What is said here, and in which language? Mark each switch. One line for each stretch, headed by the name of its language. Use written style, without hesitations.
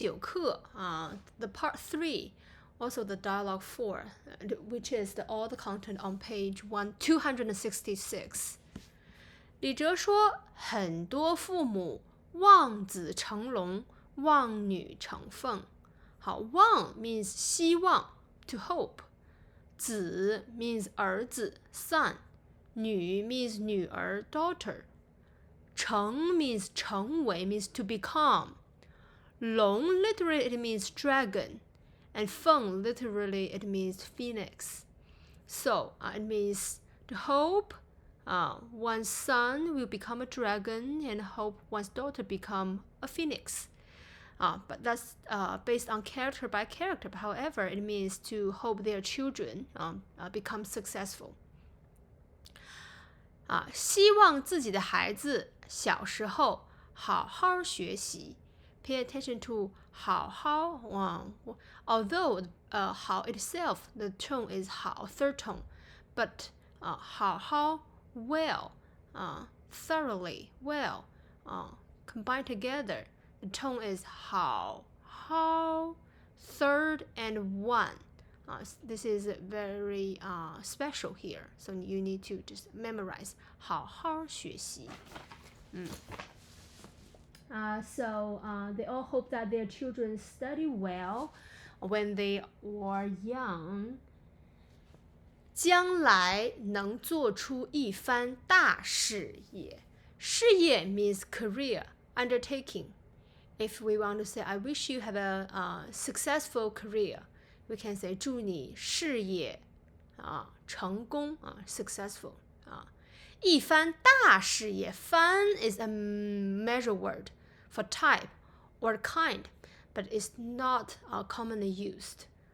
English: 9课the part 3, also the dialogue 4, which is all the content on page 266.
Chinese: 李哲说，很多父母望子成龙，望女成凤。
English: 好，望 means 希望 to hope， 子 means 儿子 son， 女 means 女儿 daughter， 成 means 成为 means to become， 龙 literally it means dragon, and 凤 literally it means phoenix. So it means to hope one's son will become a dragon and hope one's daughter become a phoenix. But that's based on character by character. But however, it means to hope their children become successful.
Chinese: 希望自己的孩子小时候好好学习。
English: Pay attention to 好好although 好 itself, the tone is 好 third tone, but 好好 well, thoroughly well, combined together, the tone is 好好 third and one. This is very special here, so you need to just memorize 好好学习。 So they all hope that their children study well when they are young.
Chinese: 将来能做出一番大事业。
English: 事业 means career, undertaking. If we want to say, I wish you have a successful career, we can say 祝你事业成功 successful. 一番大事业，番 is a measure word for type or kind, but it's not commonly used.